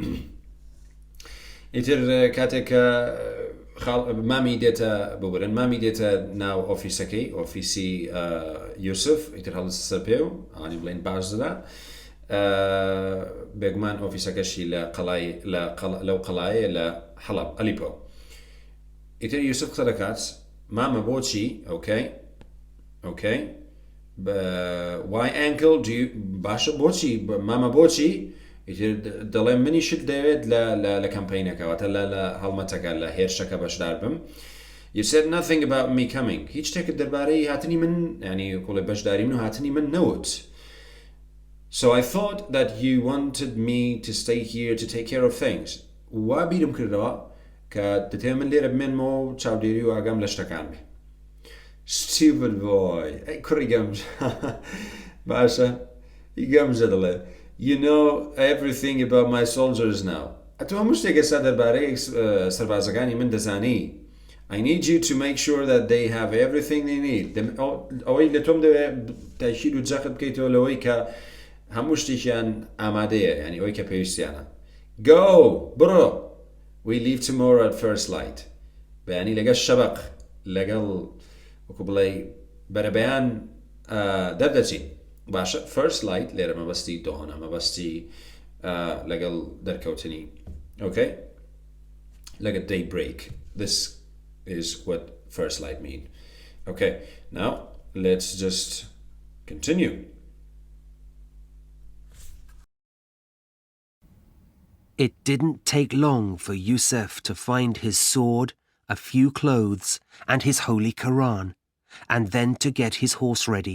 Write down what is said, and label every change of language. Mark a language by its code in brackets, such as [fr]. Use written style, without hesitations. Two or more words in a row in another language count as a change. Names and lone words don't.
[ckb] ئیتر کاتێک کە مامی دێتە ببرن مامی دێتە ناو ئۆفیسەکەی ئۆفیسی یوسف ئیتر هەڵست سەر پێ و ئانی بڵێن باش دەدا بێگومان ئۆفیسەکەشی لەو قەڵایە لە حەڵەب ئەلیپۆ. ئیتر یوسف قسە دەکات مامە بۆچی ئۆکەی [en] why uncle do you [ckb] باشە بۆچی مامە بۆچی ئیتر دەڵێ منی شت دەوێت لە کەمپەینەکەواتە لە هەڵمەتەکە لە هێرشەکە بەشدار بم. [en] You said nothing about me coming. [ckb] هیچ شتێکت دەربارەی هاتنی من ینی کۆڵێ بەشداری من و هاتنی من نەوت. [en] So I thought that you wanted me to stay here to take care of things. [ckb] وا بیرم کردەوە کە دەتێ من لێرە بمێنمەوە و چاودێری و ئاگام لە شتەکان بێ. [en] Stupid boy. [ckb] ئەی کوڕی گەمژە. باشە هی گەمژە دەڵێ. [en] You know everything about my soldiers now. [ckb] ئەتۆ هەموو شتێک ئێستا دەربارەی سەربازەکانی من دەزانی. [en] I need you to make sure that they have everything they need. [ckb] ئەوەی لە تۆم دەوێت تاکید و جەقت بکەیتەوە لەوەی کە هەموو شتێکیان ئامادەیە یعنی ئەوەی کە پێویستیانە. [en] Go! بڕۆ! We leave tomorrow at first light. [ckb] بەیانی لەگەڵ شەبق لەگەڵ وەکو بڵێ بەرەبەیان دەردەچین. باشە [en] first light [ckb] لێرە مەبەستی دۆهۆنە مەبەستی لەگەڵ دەرکەوتنی. Okay? لەگەڵ daybreak. [en] This is what first light mean. Okay, now let's just continue. It didn't take long for Yusuf to find his sword, a few clothes, and his holy Quran, and then to get his horse ready.